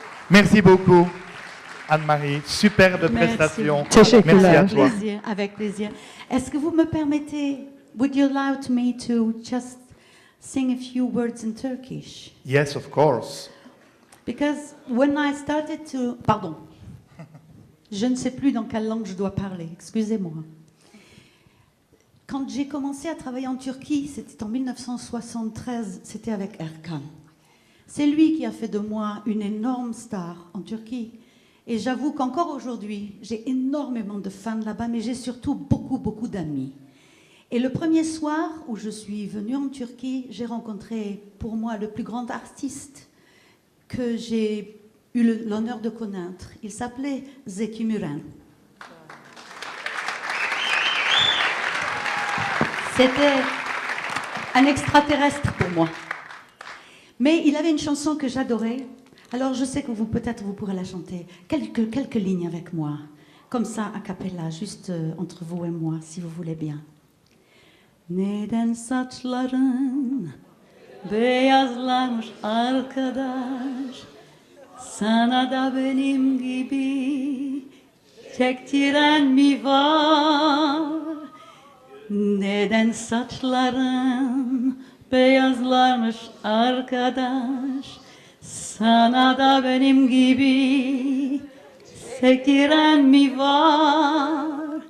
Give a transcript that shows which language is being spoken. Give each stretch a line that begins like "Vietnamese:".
French: Merci beaucoup, Anne-Marie. Superbe prestation.
Turkish: Teşekkürler.
French: Merci à toi. Plaisir, avec plaisir. Est-ce que vous me permettez,
English: would you allow me to just sing a few words in Turkish? Yes, of course. Because when I started to...
French: Pardon. Je ne sais plus dans quelle langue je dois parler, excusez-moi. Quand j'ai commencé à travailler en Turquie, c'était en 1973, c'était avec Erkan. C'est lui qui a fait de moi une énorme star en Turquie. Et j'avoue qu'encore aujourd'hui, j'ai énormément de fans là-bas, mais j'ai surtout beaucoup, beaucoup d'amis. Et le premier soir où je suis venue en Turquie, j'ai rencontré pour moi le plus grand artiste que j'ai eu l'honneur de connaître. Il s'appelait Zeki Müren. C'était un extraterrestre pour moi. Mais il avait une chanson que j'adorais. Alors je sais que peut-être vous pourrez la chanter. Quelques lignes avec moi. Comme ça, a cappella, juste entre vous et moi, si vous voulez bien.
Turkish: Neden saçların beyazlarmış arkadaş, sana da benim gibi çektiren mi var? Neden saçların beyazlarmış arkadaş, sana da benim gibi çektiren mi var?